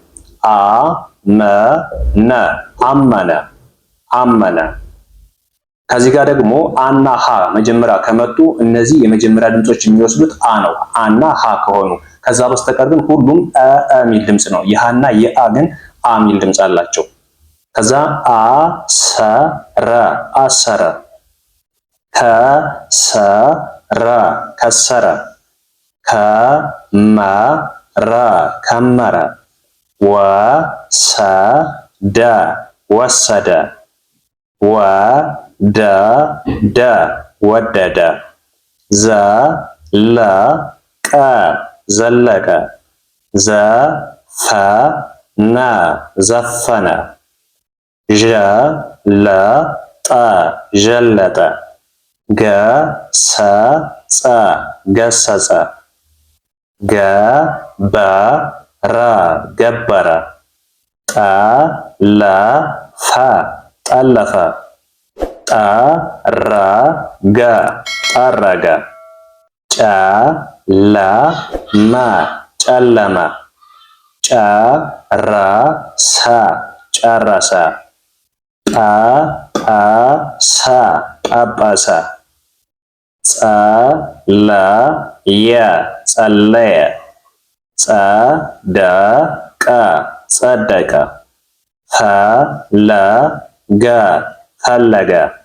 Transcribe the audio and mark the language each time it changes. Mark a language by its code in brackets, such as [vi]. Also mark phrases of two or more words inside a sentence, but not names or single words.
[am] አመነ አመነ አመነ። ከዚህ ጋር ደግሞ አና ሀ መጀመሪያ ከመጡ እነዚህ የመጀመሪያ ድምጾች የሚወስዱት አ ነው። አና ሀ ከሆኑ ከዛ በስተቀር ግን ሁሉም ሚል ድምጽ ነው። የሃና የአ ግን አ ሚል ድምጽ አላቸው። ከዛ አሰረ አሰረ። ከሰረ ከሰረ። ከመረ ከመረ። ወሰደ ወሰደ። ወደደ ወደደ። ዘለቀ ዘለቀ። ዘፈነ ዘፈነ። ዠለጠ ዠለጠ። ገሰጸ ገሰጸ። ገበረ ገበረ። ጠለፈ ጠለፈ። ጠረገ ጠረገ። ጨለመ ጨለመ። ጨረሰ ጨረሰ። ጰጰሰ ጰጰሰ። ጸለየ ጸለየ። ጸደቀ ጸደቀ። ፈለገ ፈለገ።